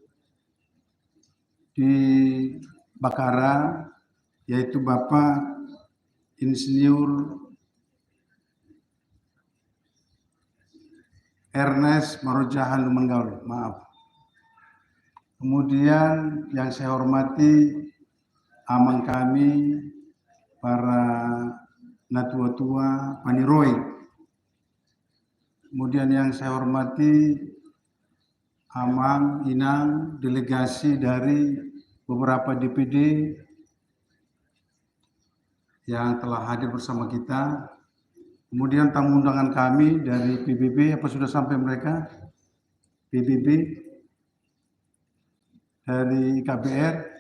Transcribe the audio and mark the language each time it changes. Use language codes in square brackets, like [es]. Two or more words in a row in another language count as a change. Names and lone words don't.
[id] di Bakara, yaitu Bapak Insinyur Ernest Marojahan Lubanggau, maaf. Kemudian yang saya hormati amang kami, para natua-tua Paniroy. Kemudian yang saya hormati amang, inang, delegasi dari beberapa DPD yang telah hadir bersama kita. Kemudian tamu undangan kami dari PBB, apa sudah sampai mereka? PBB, dari IKBR.